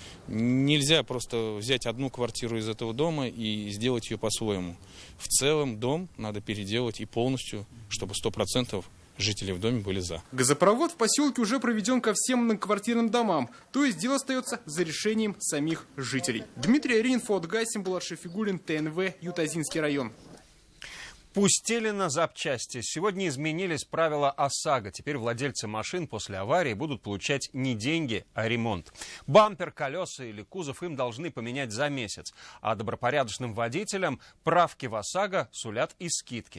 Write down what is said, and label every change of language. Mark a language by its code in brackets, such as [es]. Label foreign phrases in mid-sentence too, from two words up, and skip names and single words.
[ru] Нельзя просто взять одну квартиру из этого дома и сделать ее по-своему. В целом дом надо переделать и полностью, чтобы 100% жители в доме были за. Газопровод в поселке уже проведен ко всем многоквартирным домам, то есть дело остается за решением самих жителей. Дмитрий Аринин, Фуат Гайсин, Булат Шафигуллин, ТНВ, Ютазинский район. Пустили на запчасти. Сегодня изменились правила ОСАГО. Теперь владельцы машин после аварии будут получать не деньги, а ремонт. Бампер, колеса или кузов им должны поменять за месяц. А добропорядочным водителям правки в ОСАГО сулят и скидки.